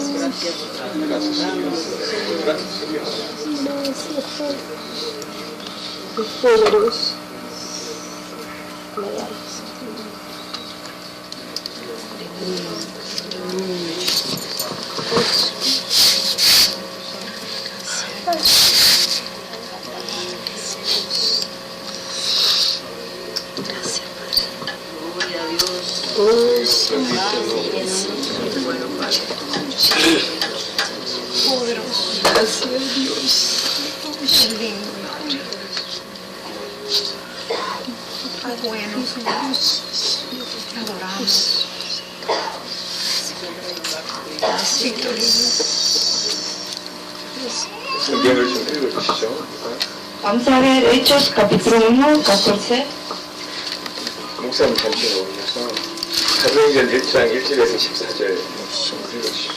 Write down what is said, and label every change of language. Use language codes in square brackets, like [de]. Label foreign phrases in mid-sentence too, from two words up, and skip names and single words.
[es] Gracias. Gloria a Dios. Poderoso. Gracias, Dios. Qué lindo, Padre. Qué bueno, Señor. Te adoramos. [ko] 성경을 좀 읽어주시죠. [es] Vamos a ver Hechos capítulo 1, 14. [ko] 목사님 잠시 오셔서 사도행전 1장 1절에서 14절 읽어주십시오.